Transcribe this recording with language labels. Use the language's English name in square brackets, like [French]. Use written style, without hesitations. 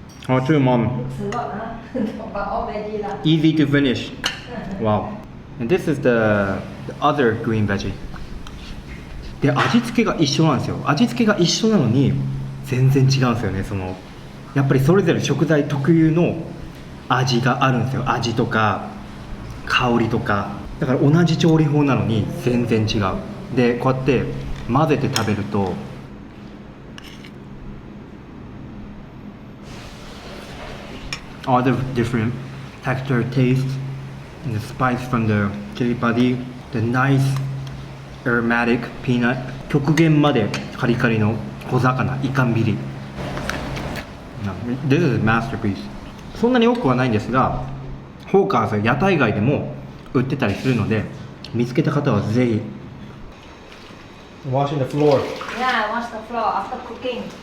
[English] Oh, too, mom. It's a lot, but all veggie lah. Easy to finish. Wow. And this is the other green veggie. [Japanese] で、味付けが一緒なんですよ。味付けが一緒なのに全然違うんですよね。やっぱりそれぞれ食材特有の味があるんですよ。味とか香りとか。だから同じ調理法なのに全然違う。で、こうやって混ぜて食べると [English] all the different texture, taste, and the spice from the chili padi, the nice aromatic peanut, [Japanese] 極限までカリカリの小魚、イカンビリ。 [English] This is a masterpiece. [Japanese] そんなに多くはないんですが、ホーカーズ屋台街でも売ってたりするので、見つけた方はぜひ。 [English] Washing the floor. Yeah, wash the floor after cooking.